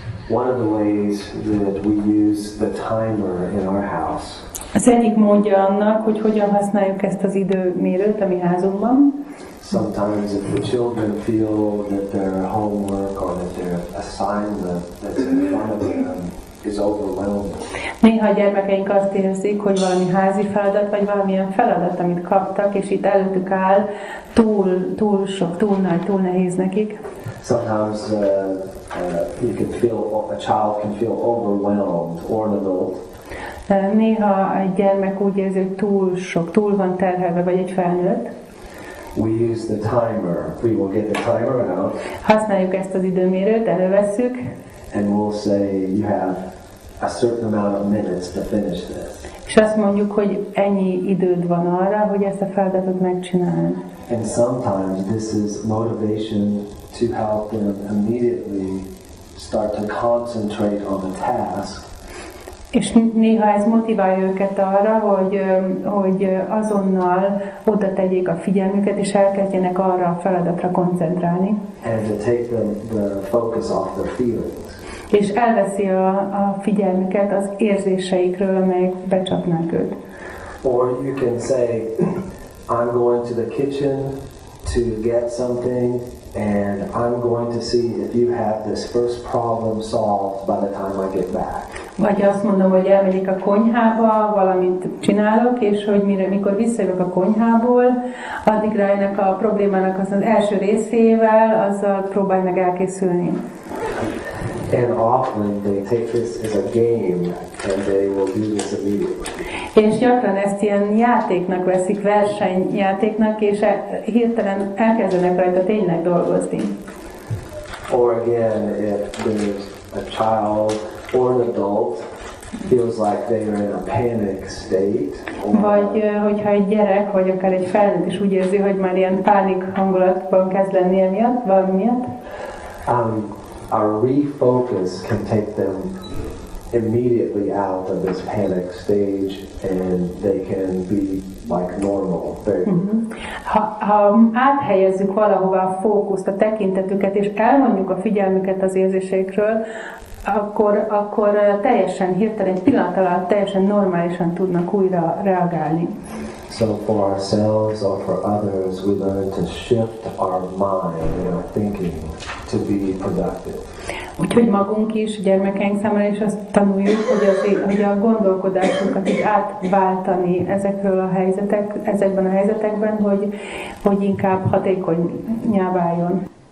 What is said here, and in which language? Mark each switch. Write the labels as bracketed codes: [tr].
[en] One of the ways that we use the timer in our house. [hu] Az egyik módja annak, hogy hogyan használjuk ezt az időmérőt a mi házunkban. [en] Sometimes if the children feel that their homework or that their assignment that's in front of them is overwhelming. [hu] Néha a gyermekeink azt érzik, hogy valami házi feladat, vagy valamilyen feladat, amit kaptak, és itt előttük áll, túl sok, túl nagy, túl nehéz nekik. [en] Sometimes you can feel, a child can feel overwhelmed, or an adult. [hu] Néha egy gyermek úgy érzi, hogy túl sok, túl van terhelve, vagy egy felnőtt. [en] We use the timer. We will get the timer out. [hu] Használjuk ezt az időmérőt, elővesszük. [en] And we'll say you have a certain amount of minutes to finish this. [hu] És azt mondjuk, hogy ennyi időd van arra, hogy ezt a feladatot megcsináld. [en] And sometimes this is motivation to help them immediately start to concentrate on the task. [hu] És néha ez motiválja őket arra, hogy azonnal oda tegyék a figyelmüket, és elkezdjenek arra a feladatra koncentrálni. [en] And to take the focus off their feelings. [hu] És elveszi a figyelmüket az érzéseikről, amelyek becsapnák őt. [en] Or you can say, I'm going to the kitchen to get something, and I'm going to see if you have this first problem solved by the time I get back. [hu] Vagy azt mondom, hogy elmegyek a konyhába, valamit csinálok, és hogy mikor visszajövök a konyhából, addigra ennek a problémának az első részével, azzal próbálj meg elkészülni. [en] And often they take this as a game, and they will do this immediately. [hu] És gyakran ezt ilyen játéknak veszik, versenyjátéknak, és hirtelen elkezdenek rajta tényleg dolgozni. [en] Or again, if there's a child or an adult feels like they are in a panic state. [hu] Vagy hogyha egy gyerek, vagy akár egy felnőtt is úgy érzi, hogy már ilyen pánik hangulatban kezd lenni emiatt, valami miatt. [en] Our refocus can take them immediately out of this panic stage, and they can be like normal. [hu] Ha áthelyezzük valahova a fókuszt, a tekintetüket, és elmondjuk a figyelmüket az érzéseikről, akkor teljesen hirtelen, egy pillanat alatt teljesen normálisan tudnak újra reagálni. [en] So for ourselves or for others, we learn to shift our mind and our thinking to be productive. [hu] Úgyhogy magunk is, gyermekeink számára is azt tanuljuk, hogy a gondolkodásunkat is átváltani ezekben a helyzetekben, hogy inkább hatékonnyá váljon.